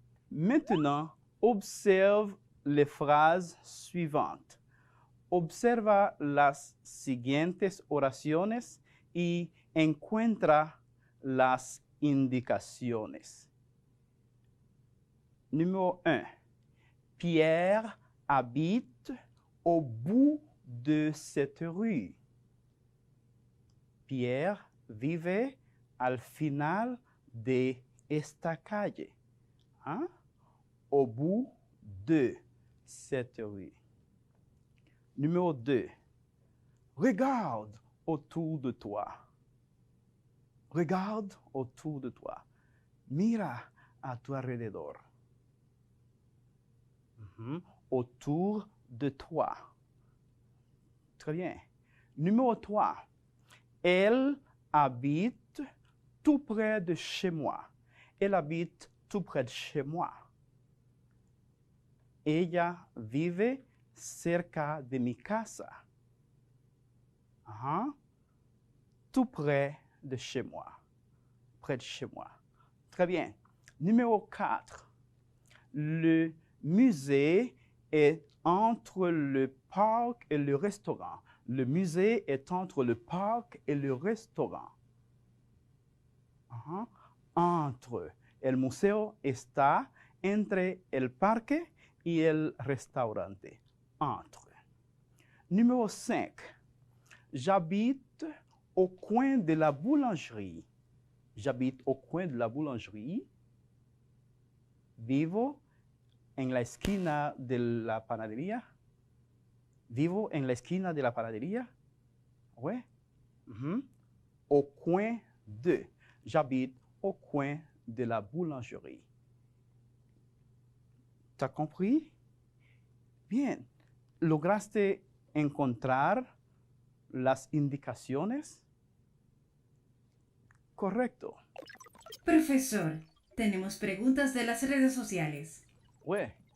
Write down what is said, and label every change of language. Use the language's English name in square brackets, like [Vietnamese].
[French] Maintenant, observe les phrases suivantes. [Spanish] Observa las siguientes oraciones y encuentra las indicaciones. [French] Numéro 1. Pierre habite au bout de cette rue. [Spanish] Pierre vive al final de esta calle. Hein? [French] Au bout de cette rue. Numéro 2. Regarde autour de toi. Regarde autour de toi. [Spanish] Mira a tu alrededor. [French] Autour de toi. Très bien. Numéro 3. Elle habite tout près de chez moi. Elle habite tout près de chez moi. [Spanish] Ella vive cerca de mi casa. [French] Tout près de chez moi. Près de chez moi. Très bien. Numéro 4. Le musée est entre le parc et le restaurant. Le musée est entre le parc et le restaurant. Entre. [Spanish] El museo está entre el parque y el restaurante. [French] Entre. Numéro 5. J'habite au coin de la boulangerie. J'habite au coin de la boulangerie. [Spanish] Vivo en la esquina de la panadería. Vivo en la esquina de la panadería. [French] Ouais. Au coin de. J'habite au coin de la boulangerie. ¿T'as compris? Bien. [Spanish] ¿Lograste encontrar las indicaciones? Correcto. Profesor, tenemos preguntas de las redes sociales. [French] Ouais.